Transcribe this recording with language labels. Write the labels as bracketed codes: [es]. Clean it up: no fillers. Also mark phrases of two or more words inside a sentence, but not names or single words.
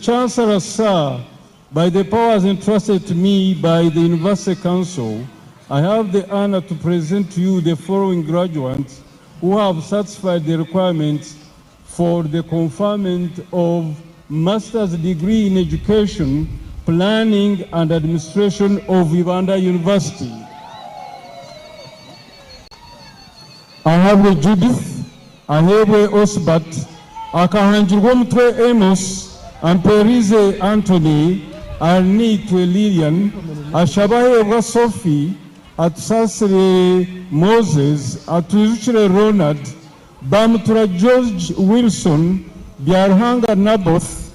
[en] Chancellor, sir, by the powers entrusted to me by the University Council, I have the honor to present to you the following graduates who have satisfied the requirements for the conferment of master's degree in education, planning and administration of Ibanda University. I have Judith, I have Osbat, Akahanjirwa Mtwe Amos, Amperize Anthony, Arnitwe Lilian, Ashabahe Sophie, Atsasre Moses, Atuzuchre Ronald, Bamtura George Wilson, Biarhanga Naboth,